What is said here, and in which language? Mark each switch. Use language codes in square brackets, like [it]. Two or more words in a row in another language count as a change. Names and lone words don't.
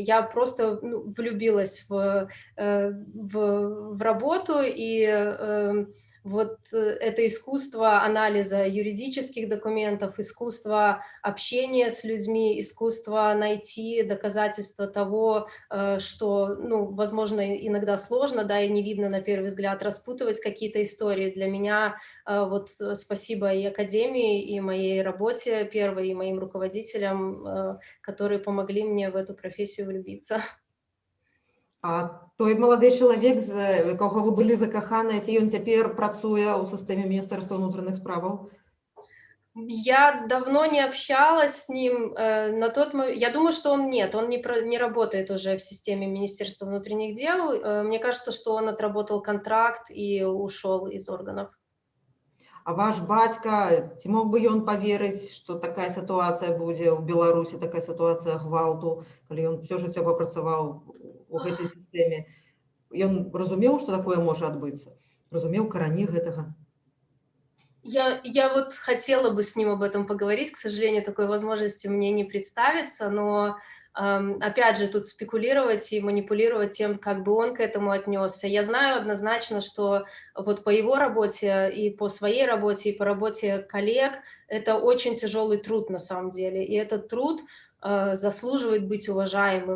[ru] Я просто влюбилась в работу, и вот это искусство анализа юридических документов, искусство общения с людьми, искусство найти доказательства того, что, возможно, иногда сложно, да, и не видно на первый взгляд, распутывать какие-то истории. Для меня вот спасибо и академии, и моей работе первой, и моим руководителям, которые помогли мне в эту профессию влюбиться. [be] А той малады чалавек, з якога вы былі закаханыя, ці ён цяпер працуе ў сістэме Міністэрства ўнутраных справаў? [ru] Я давно не общалась с ним. На тот момент, я думаю, что он не работает уже в системе Министерства внутренних дел. Мне кажется, что он отработал контракт и ушел из органов. [be] А ваш бацька, ці мог бы ён паверыць, што такая сітуацыя будзе ў Беларусі, такая сітуацыя гвалту, калі ён ўсё жыццё папрацаваў у гэтай сістэме? Ён разумеў, што такое можа адбыцца? Разумеў карані гэтага? [ru] Я вот хотела бы с ним об этом поговорить, к сожалению, такой возможности мне не представится, но опять же, тут спекулировать и манипулировать тем, как бы он к этому отнесся. Я знаю однозначно, что вот по его работе и по своей работе, и по работе коллег, это очень тяжелый труд на самом деле, и этот труд заслуживает быть уважаемым.